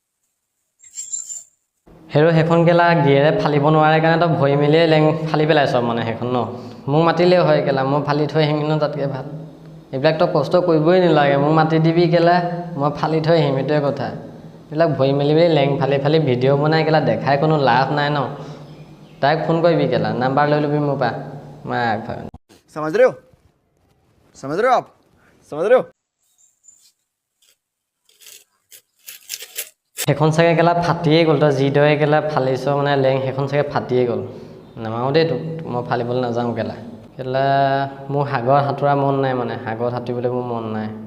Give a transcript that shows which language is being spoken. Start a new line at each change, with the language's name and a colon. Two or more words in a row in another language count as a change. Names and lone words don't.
Assamese: সেইখন কেলা গিয়েৰে ফালিব নোৱাৰে কাৰণে তই ভৰি মেলিয়ে লেং ফালি পেলাইছ মানে সেইখন ন মোক মাতিলেও হয় কেলা মই ফালি থৈ আহিম ন তাতকৈ ভাল এইবিলাক তই কষ্ট কৰিবই নালাগে মোক মাতি দিবি কেলা মই ফালি থৈ আহিম এইটোৱে কথা এইবিলাক ভৰি মেলি মেলি লেং ফালি ফালি ভিডিঅ' বনাই কেলা দেখাই কোনো লাভ নাই ন তাইক ফোন কৰিবি কেলা নাম্বাৰ লৈ ল'বি মোৰ পৰা মাক
Hindi: समझ रहे हो आप समझ रहे हो
Assamese: সেইখন চাগে কেলা ফাটিয়ে গ'ল তই যিদৰে কেলা ফালিছ মানে লেং সেইখন চাগে ফাটিয়ে গ'ল নামাৰো দেই তোক মই ফালিবলৈ নাযাওঁ কেলা মোৰ সাগৰত সাঁতোৰা মন নাই মানে সাগৰত সাঁতুৰিবলৈ মোৰ মন নাই